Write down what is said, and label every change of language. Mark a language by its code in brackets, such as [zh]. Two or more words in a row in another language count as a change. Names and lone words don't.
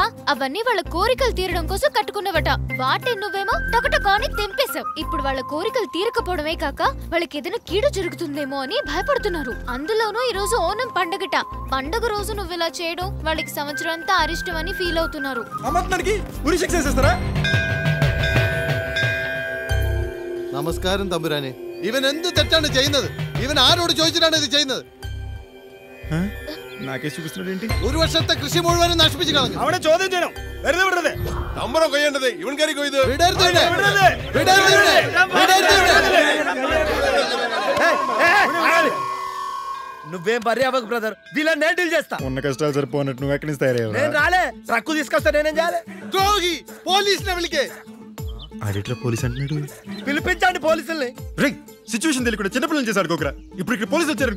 [te] అవన్నీ వాళ్ళ కోరికలు తీరడం కోసం కట్టుకున్నవట. వాటిని నువ్వేమో టకటకాని తెంపేశావు. ఇప్పుడు వాళ్ళ కోరికలు తీరకపోవడమే కాక వాళ్ళకి ఏదైనా కీడు జరుగుతుందేమో అని భయపడుతున్నారు. అందులోనూ ఈ రోజు ఓనం పండగట. పండగ రోజు నువ్వు ఇలా చేయడం వాళ్ళకి సంవత్సరం అంతా అరిష్టం అని ఫీల్ అవుతున్నారు. అమ్మకి ఉరి శిక్ష చేస్తారా? [ml] നമസ്കാരം തമ്പുരാനെ. ഇവൻ എന്ത് തെറ്റാണ് ചെയ്യുന്നത്? ഇവൻ ആരോട് ചോദിച്ചിട്ടാണ് ഇത് ചെയ്യുന്നത്? [te] నాకే చూపిస్తున్నాడు ఏంటి? [ml] ഒരു വർഷത്തെ കൃഷി മുഴുവനും നശിപ്പിച്ചു കളഞ്ഞു. അവനെ ചോദ്യം ചെയ്യണം. വെറുതെ വിടരുത്. നമ്പറോ കൊയ്യേണ്ടത് ഇവൻ കയറി കൊയ്ത്. വിടരുത് ഇവനെ. വിടരുത് ഇവനെ. വിടരുത് ഇവനെ. [te] నువ్వేం బర్రీ అవ్వకు బ్రదర్, వీళ్ళని నేను డీల్ చేస్తా. ఉన్న కష్టాలు సరిపోనట్టు నువ్వు ఎక్కడి నుంచి తయారయ్యావు? నేను రాలే, ట్రక్కు తీసుకొస్తా. నేనేం చేయాలి? ద్రోహి, పోలీసుని పిలికే. ఆడిట్లా పోలీస్ అంటున్నాడు. పిలిపించండి పోలీసుల్ని. రే సిచ్యువేషన్ తెలియకుండా చిన్నపిల్లలు చేసి ఆడుకోకరా. ఇప్పుడు ఇక్కడ పోలీసులు వచ్చారనుకో.